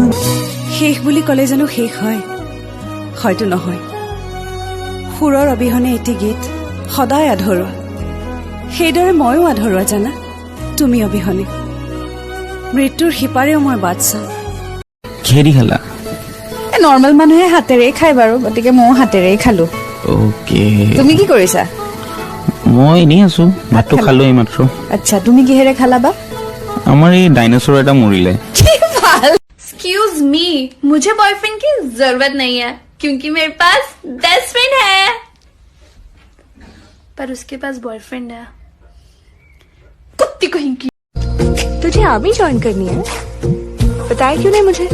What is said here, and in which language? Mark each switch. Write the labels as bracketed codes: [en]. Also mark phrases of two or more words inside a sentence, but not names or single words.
[as] শেষ বুলি ক'লে জানো শেষ হয় হয়তো নহয় সুৰৰ অবিহনে এটি গীত সদায় আধৰুৱা সেইদৰে ময়ো আধৰুৱা জানা তুমি অবিহনে মৃত্যুৰ সিপাৰেও মই বাট চাওঁ কিহেদি খালা নৰ্মেল মানুহে হাতেৰে খায় বাৰু গতিকে ময়ো হাতেৰেই খালো ওকে তুমি কি কৰিছা মই এনেই আছো ভাতটো খালো এইমাত্ৰ আচ্ছা তুমি কিহেৰে খালা বা আমাৰ এই ডাইনোসৰ এটা মৰিলে [en] excuse me [hi] मुझे बॉयफ्रेंड की जरूरत नहीं है क्योंकि मेरे पास [en] best friend [hi] है पर उसके पास बॉयफ्रेंड है कुत्ती कहीं की तुझे [en] army join [hi] करनी है बताया क्यों नहीं मुझे